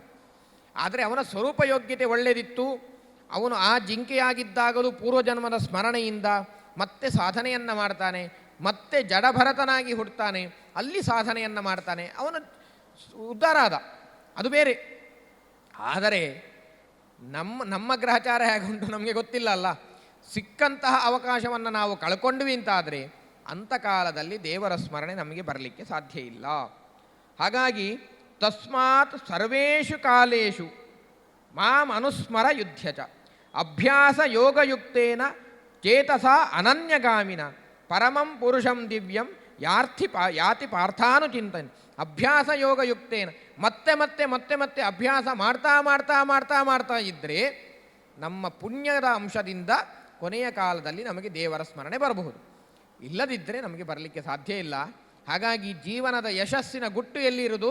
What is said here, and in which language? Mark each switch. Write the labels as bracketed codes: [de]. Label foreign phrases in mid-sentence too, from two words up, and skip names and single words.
[kn] ಆದರೆ ಅವನ ಸ್ವರೂಪ ಯೋಗ್ಯತೆ ಒಳ್ಳೆಯದಿತ್ತು. ಅವನು ಆ ಜಿಂಕೆಯಾಗಿದ್ದಾಗಲೂ ಪೂರ್ವಜನ್ಮದ ಸ್ಮರಣೆಯಿಂದ ಮತ್ತೆ ಸಾಧನೆಯನ್ನು ಮಾಡ್ತಾನೆ, ಮತ್ತೆ ಜಡಭರತನಾಗಿ ಹುಡ್ತಾನೆ, ಅಲ್ಲಿ ಸಾಧನೆಯನ್ನು ಮಾಡ್ತಾನೆ, ಅವನು ಉದ್ಧಾರ ಆದ, ಅದು ಬೇರೆ. ಆದರೆ ನಮ್ಮ ಗ್ರಹಚಾರ ಹೇಗುಂಟು ನಮಗೆ ಗೊತ್ತಿಲ್ಲ ಅಲ್ಲ. ಸಿಕ್ಕಂತಹ ಅವಕಾಶವನ್ನು ನಾವು ಕಳ್ಕೊಂಡ್ವಿ ಅಂತಾದರೆ ಅಂತಕಾಲದಲ್ಲಿ ದೇವರ ಸ್ಮರಣೆ ನಮಗೆ ಬರಲಿಕ್ಕೆ ಸಾಧ್ಯ ಇಲ್ಲ. ಹಾಗಾಗಿ [sa] ತಸ್ಮಾತ್ ಸರ್ವೇಷು ಕಾಲೇಷು ಮಾಂ ಅನುಸ್ಮರ ಯುಧ್ಯಚ ಅಭ್ಯಾಸ ಯೋಗಯುಕ್ತೇನ ಚೇತಸ ಅನನ್ಯಗಾಮಿನ ಪರಮಂ ಪುರುಷಂ ದಿವ್ಯಂ ಯಾತಿ ಪಾರ್ಥಾನುಚಿಂತನೆ. ಅಭ್ಯಾಸ ಯೋಗಯುಕ್ತೇನ [kn] ಮತ್ತೆ ಮತ್ತೆ ಮತ್ತೆ ಮತ್ತೆ ಅಭ್ಯಾಸ ಮಾಡ್ತಾ ಮಾಡ್ತಾ ಮಾಡ್ತಾ ಮಾಡ್ತಾ ಇದ್ದರೆ ನಮ್ಮ ಪುಣ್ಯದ ಅಂಶದಿಂದ ಕೊನೆಯ ಕಾಲದಲ್ಲಿ ನಮಗೆ ದೇವರ ಸ್ಮರಣೆ ಬರಬಹುದು. ಇಲ್ಲದಿದ್ದರೆ ನಮಗೆ ಬರಲಿಕ್ಕೆ ಸಾಧ್ಯ ಇಲ್ಲ. ಹಾಗಾಗಿ ಜೀವನದ ಯಶಸ್ಸಿನ ಗುಟ್ಟು ಎಲ್ಲಿರುವುದು?